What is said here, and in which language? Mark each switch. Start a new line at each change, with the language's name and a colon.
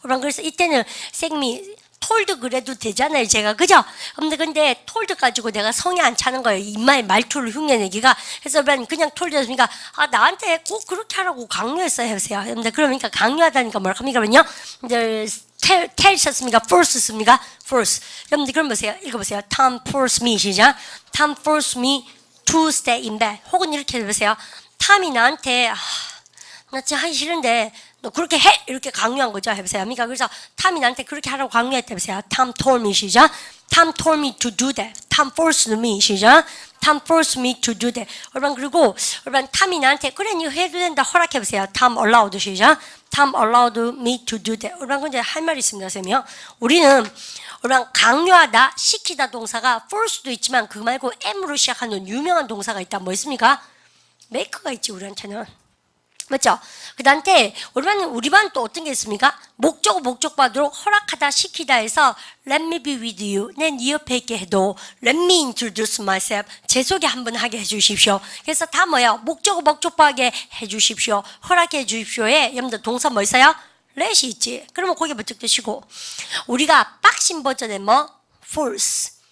Korean: 그래서 이때는 쌤이 톨드 그래도 되잖아요, 제가. 그죠? 근데 톨드 가지고 내가 성에 안 차는 거예요. 입마의 말투를 흉내내기가. 그래서 그냥 톨드 했으니까 나한테 꼭 그렇게 하라고 강요했어요, 해보세요. 근데 그러니까 강요하다니까 뭐라 합니까? 그러면요, 이제 tell 셨습니까? force 씁니까? force. 여러분들 그럼 보세요. 읽어보세요.
English: Tom forced me,
Korean: 시작.
English: Tom forced me to stay in bed.
Korean: 혹은 이렇게 해보세요. 탐이 나한테 나 진짜 하기 싫은데 너 그렇게 해! 이렇게 강요한 거죠. 해보세요. 그러니까 그래서 탐이 나한테 그렇게 하라고 강요했다. 해보세요.
English: Tom told me,
Korean: 시작.
English: Tom told me to do that. Tom forced me, 시작. Tom forced me to do that.
Korean: 여러분, 그리고 여러분, 탐이 나한테 그래, 니 해도 된다. 허락해보세요.
English: Tom allowed,
Korean: 시작.
English: Tom allowed me to do that.
Korean: 여러분, 근데 할 말이 있습니다, 쌤이요. 우리는 여러분, 강요하다, 시키다 동사가 force도 있지만 그 말고 M으로 시작하는 유명한 동사가 있다. 뭐 있습니까? make가 있지, 우리한테는. 맞죠? 그 다음에 우리 반 또 어떤 게 있습니까? 목적받도록 허락하다, 시키다 해서
English: Let me be with you.
Korean: 내 네 옆에 있게 해도
English: Let me introduce myself.
Korean: 제 소개 한번 하게 해주십시오. 그래서 다 뭐예요? 목적하게 해주십시오. 허락해 주십시오에 여러분들 동사 뭐 있어요? let이 있지. 그러면 고개 번쩍 드시고, 우리가 빡신 버전에 뭐?
English: force.